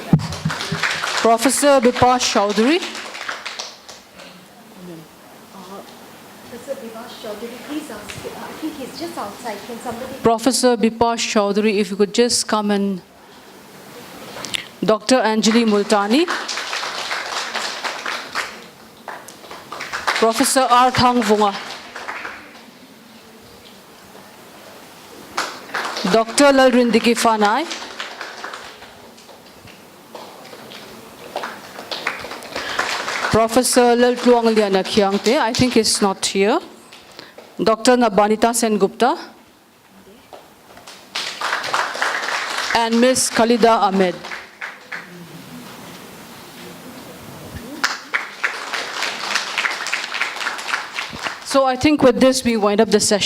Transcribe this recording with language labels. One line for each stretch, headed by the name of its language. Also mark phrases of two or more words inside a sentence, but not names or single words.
English: Professor Bipash Chaudhary. Professor Bipash Chaudhary, please ask. I think he's just outside. Can somebody? Professor Bipash Chaudhary, if you could just come and. Dr. Anjali Multani. Professor Arthang Vunga. Dr. Lalrindiki Fanai. Professor Laltluang Liana Kyangte, I think is not here. Dr. Nabanita Sengupta. And Ms. Khalida Ahmed. So I think with this we wind up the session.